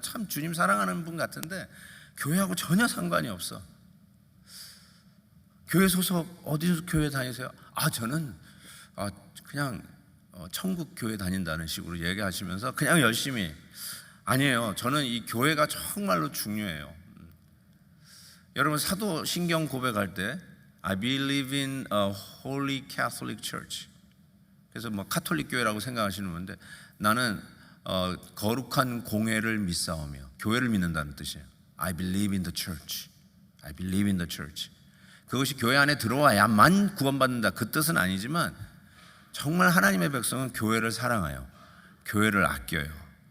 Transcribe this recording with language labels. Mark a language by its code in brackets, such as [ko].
[ko] 참 주님 사랑하는 분 같은데 교회하고 전혀 상관이 없어. 교회 소속 어디 교회 다니세요? 저는 그냥 천국 교회 다닌다는 식으로 얘기하시면서 그냥 열심히, 아니에요. 저는 이 교회가 정말로 중요해요. 여러분 사도신경 고백할 때 [en] I believe in a holy Catholic Church. [ko] 그래서 뭐 카톨릭 교회라고 생각하시는 분인데 나는 거룩한 공회를 믿사오며 교회를 믿는다는 뜻이에요. [en] I believe in the church. I believe in the church. [ko] 그것이 교회 안에 들어와야만 구원받는다 그 뜻은 아니지만 정말 하나님의 백성은 교회를 사랑해요. 교회를 아껴요.